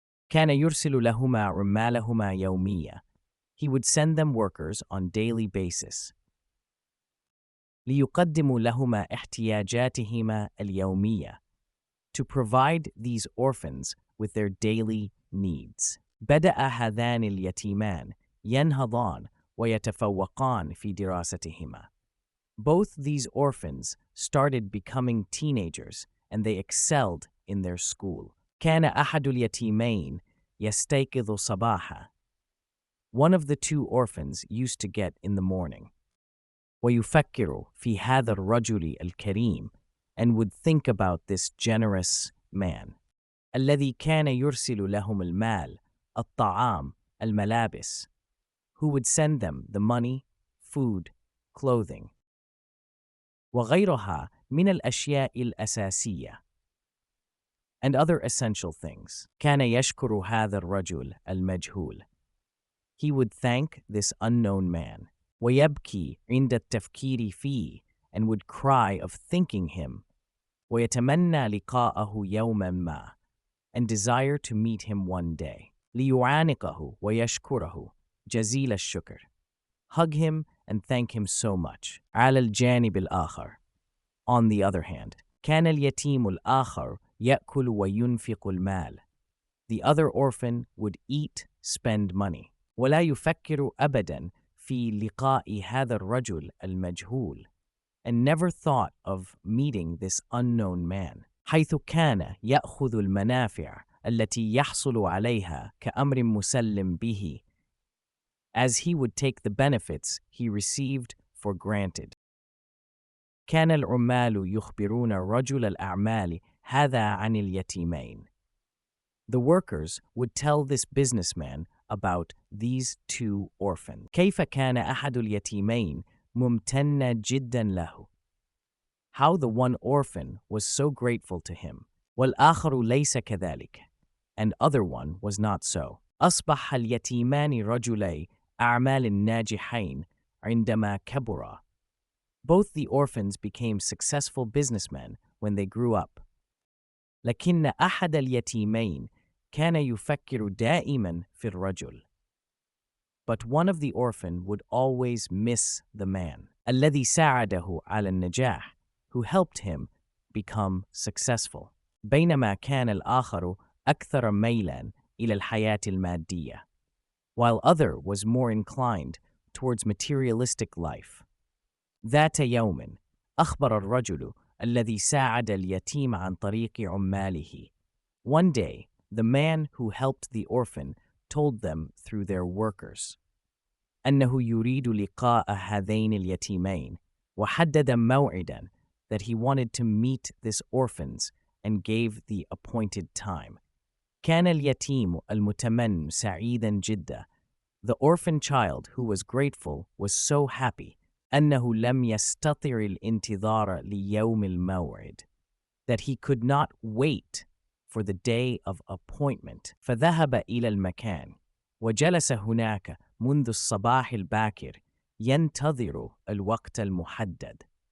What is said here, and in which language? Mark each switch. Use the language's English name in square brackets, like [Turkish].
[Arabic] كان يرسل لهما عمالهما يوميا. [English] He would send them workers on daily basis. [Arabic] ليقدموا لهما احتياجاتهما اليومية, [English] to provide these orphans with their daily needs. [Arabic] بدأ هذان اليتيمان ينهضان ويتفوقان في دراستهما. [English] Both these orphans started becoming teenagers and they excelled in their school. [Arabic] كان أحد اليتيمين يستيقظ صباحا. [English] One of the two orphans used to get in the morning. [Arabic] ويفكر في هذا الرجل الكريم, [English] and would think about this generous man. [Arabic] الذي كان يرسل لهم المال, الطعام, الملابس, [English] who would send them the money, food, clothing. [Arabic] وغيرها من الأشياء الأساسية, [English] and other essential things. [Arabic] كان يشكر هذا الرجل المجهول. [English] He would thank this unknown man. [Arabic] ويبكي عند التفكير فيه, [English] and would cry of thinking him. [Arabic] ويتمنى لقاءه يوما ما, [English] and desire to meet him one day. [Arabic] ليعانقه ويشكره جزيل الشكر. [English] Hug him and thank him so much. [Arabic] على الجانب الآخر. [English] On the other hand, [Arabic] كان اليتيم الآخر يأكل وينفق المال. [English] The other orphan would eat, spend money. [Arabic] ولا يفكر أبداً في لقاء هذا الرجل المجهول, [English] and never thought of meeting this unknown man. [Arabic] حيث كان يأخذ المنافع التي يحصل عليها كأمر مسلم به, [English] as he would take the benefits he received for granted. [Arabic] كان العمال يخبرون رجل الأعمال هذا عن اليتيمين. [English] The workers would tell this businessman about these two orphans. [Arabic] كيف كان أحد اليتيمين ممتنا جدا له. [English] How the one orphan was so grateful to him. [Arabic] والآخر ليس كذلك, [English] and other one was not so. [Arabic] أصبح اليتيمان رجلي أعمال ناجحين عندما كبرا. [English] Both the orphans became successful businessmen when they grew up. [Arabic] لكن أحد اليتيمين كان يفكر دائما في الرجل. [English] But one of the orphan would always miss the man. [Arabic] الذي ساعده على النجاح, [English] who helped him become successful. [Arabic] بينما كان الآخر أكثر ميلا إلى الحياة المادية, [English] while other was more inclined towards materialistic life. [Arabic] ذات يوم أخبر الرجل الذي ساعد اليتيم عن طريق عماله. [English] One day, the man who helped the orphan told them through their workers [Arabic] أنه يريد لقاء هذين اليتيمين, وحدد موعدا, [English] that he wanted to meet this orphans and gave the appointed time. [Arabic] كان اليتيم المتمن سعيدا جدا. [English] The orphan child who was grateful was so happy [Arabic] أنه لم يستطع الانتظار ليوم الموعد, [English] that he could not wait for the day of appointment. [Arabic] فذهب إلى المكان وجلس هناك منذ الصباح الباكر ينتظر الوقت المحدد.